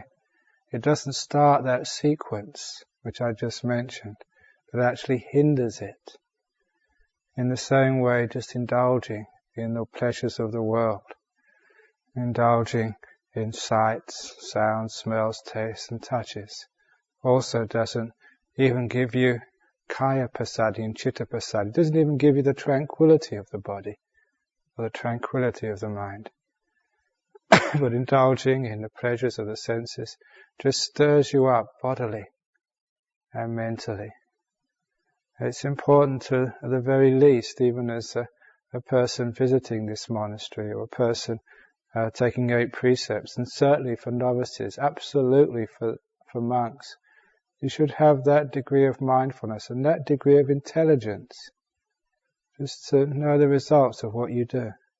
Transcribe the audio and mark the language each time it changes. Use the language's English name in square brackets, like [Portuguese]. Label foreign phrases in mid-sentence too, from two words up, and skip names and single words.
[English] It doesn't start that sequence which I just mentioned, but actually hinders it. In the same way, just indulging in the pleasures of the world, indulging in sights, sounds, smells, tastes and touches, also doesn't even give you [Pali] kaya passaddhi [English] and [Pali] citta passaddhi. [English] It doesn't even give you the tranquility of the body, or the tranquility of the mind. But indulging in the pleasures of the senses just stirs you up bodily and mentally. It's important to, at the very least, even as a person visiting this monastery, or a person taking 8 precepts, and certainly for novices, absolutely for monks, you should have that degree of mindfulness and that degree of intelligence, just to know the results of what you do,